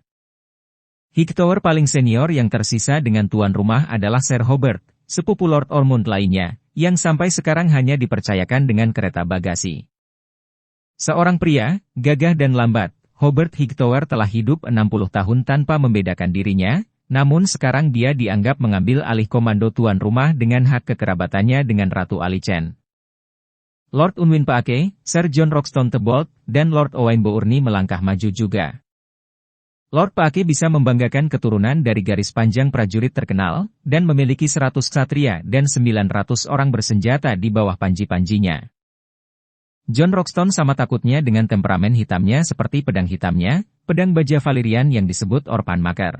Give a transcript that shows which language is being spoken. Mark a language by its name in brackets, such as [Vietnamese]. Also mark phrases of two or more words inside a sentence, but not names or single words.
[Indonesian] Hightower paling senior yang tersisa dengan tuan rumah adalah Ser Hobart, sepupu Lord Ormond lainnya, yang sampai sekarang hanya dipercayakan dengan kereta bagasi. Seorang pria, gagah dan lambat, Hobart Hightower telah hidup 60 tahun tanpa membedakan dirinya, namun sekarang dia dianggap mengambil alih komando tuan rumah dengan hak kekerabatannya dengan Ratu Alicent. Lord Unwin Paake, Sir Jon Roxton Thebold, dan Lord Owain Bourne melangkah maju juga. Lord Paake bisa membanggakan keturunan dari garis panjang prajurit terkenal, dan memiliki 100 ksatria dan 900 orang bersenjata di bawah panji-panjinya. Jon Roxton sama takutnya dengan temperamen hitamnya seperti pedang hitamnya, pedang baja Valyrian yang disebut Orpan Makar.